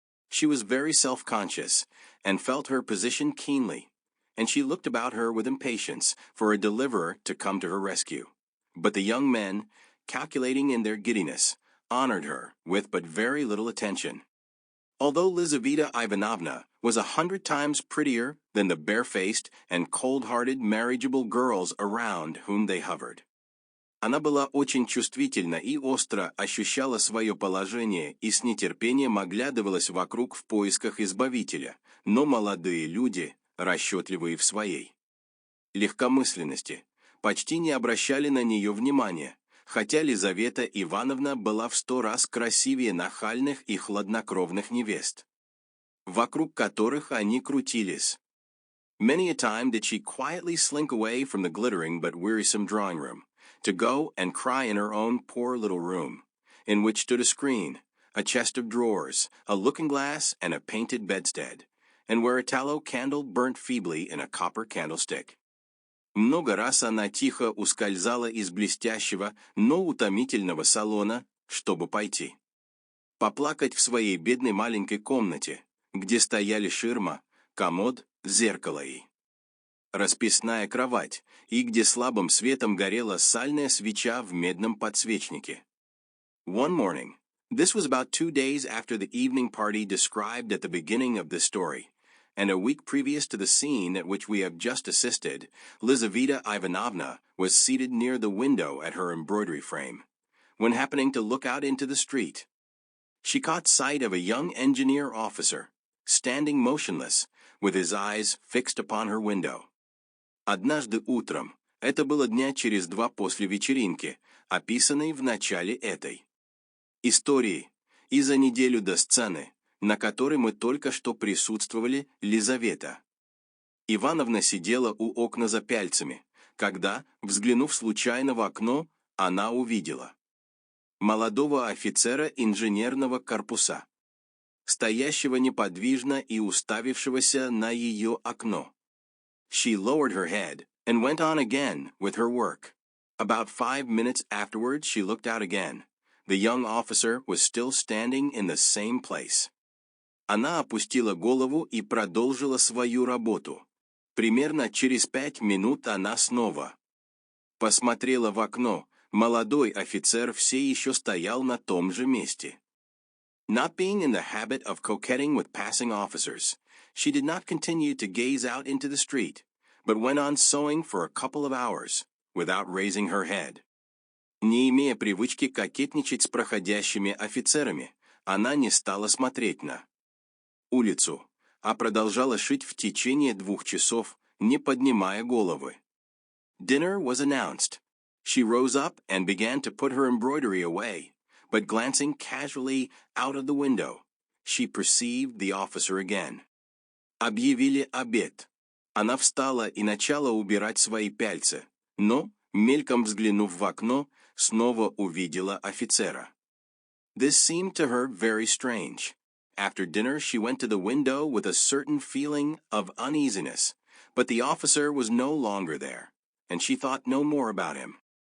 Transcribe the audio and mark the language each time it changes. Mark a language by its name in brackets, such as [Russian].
[English] She was very self-conscious, and felt her position keenly, and she looked about her with impatience for a deliverer to come to her rescue. But the young men, calculating in their giddiness, honored her with but very little attention. Although Lizaveta Ivanovna was 100 times prettier than the barefaced and cold-hearted marriageable girls around whom they hovered. [Russian] Она была очень чувствительна и остро ощущала свое положение и с нетерпением оглядывалась вокруг в поисках избавителя, но молодые люди, расчетливые в своей легкомысленности, почти не обращали на нее внимания, хотя Лизавета Ивановна была в 100 раз красивее нахальных и хладнокровных невест, вокруг которых они крутились. [English] Many a time did she quietly slink away from the glittering but wearisome drawing room, to go and cry in her own poor little room, in which stood a screen, a chest of drawers, a looking-glass, and a painted bedstead, and where a tallow candle burnt feebly in a copper candlestick. [Russian] Много раз она тихо ускользала из блестящего, но утомительного салона, чтобы пойти поплакать в своей бедной маленькой комнате, где стояли ширма, комод, зеркало и расписная кровать, и где слабым светом горела сальная свеча в медном подсвечнике. [English] One morning, this was about 2 days after the evening party described at the beginning of this story, and a week previous to the scene at which we have just assisted, Lizaveta Ivanovna was seated near the window at her embroidery frame, when happening to look out into the street. She caught sight of a young engineer officer, standing motionless, with his eyes fixed upon her window. [Russian] Однажды утром, это было дня через 2 после вечеринки, описанной в начале этой истории, и за неделю до сцены, на которой мы только что присутствовали, Лизавета Ивановна сидела у окна за пяльцами, когда, взглянув случайно в окно, она увидела молодого офицера инженерного корпуса, стоящего неподвижно и уставившегося на ее окно. [English] She lowered her head, and went on again with her work. About 5 minutes afterwards she looked out again. The young officer was still standing in the same place. [Russian] Она опустила голову и продолжила свою работу. Примерно через 5 минут она снова посмотрела в окно. Молодой офицер все еще стоял на том же месте. [English] Not being in the habit of coquetting with passing officers, she did not continue to gaze out into the street, but went on sewing for a couple of hours, without raising her head. [Russian] Не имея привычки кокетничать с проходящими офицерами, она не стала смотреть на улицу, а продолжала шить в течение 2 часов, не поднимая головы. [English] Dinner was announced. She rose up and began to put her embroidery away, but glancing casually out of the window, she perceived the officer again. [Russian] Объявили обед. Она встала и начала убирать свои пяльцы, но, мельком взглянув в окно, снова увидела офицера. [English] This seemed to her very strange. After dinner she went to the window with a certain feeling of uneasiness, but the officer was no longer there, and she thought no more about him.